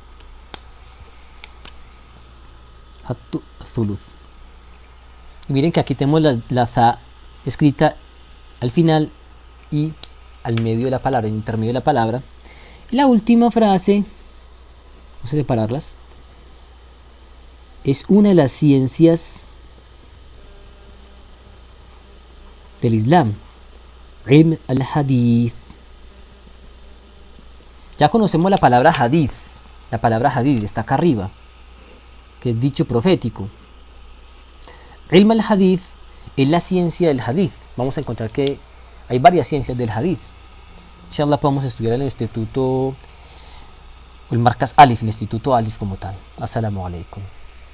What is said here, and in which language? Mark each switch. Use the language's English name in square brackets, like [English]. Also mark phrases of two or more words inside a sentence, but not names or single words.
[Spanish] Y miren que aquí tenemos la za escrita al final y al medio de la palabra, en intermedio de la palabra. La última frase, vamos a separarlas, es una de las ciencias del Islam, [Arabic] علم الحديث. [Spanish] Ya conocemos la palabra hadith. La palabra hadith está acá arriba, que es dicho profético. [Arabic] علم الحديث [Spanish] es la ciencia del hadith. Vamos a encontrar que hay varias ciencias del hadith. [Arabic] إن شاء الله [Spanish] podemos estudiar en el instituto, el Markaz Alif, el instituto Alif como tal. [Arabic] السلام عليكم.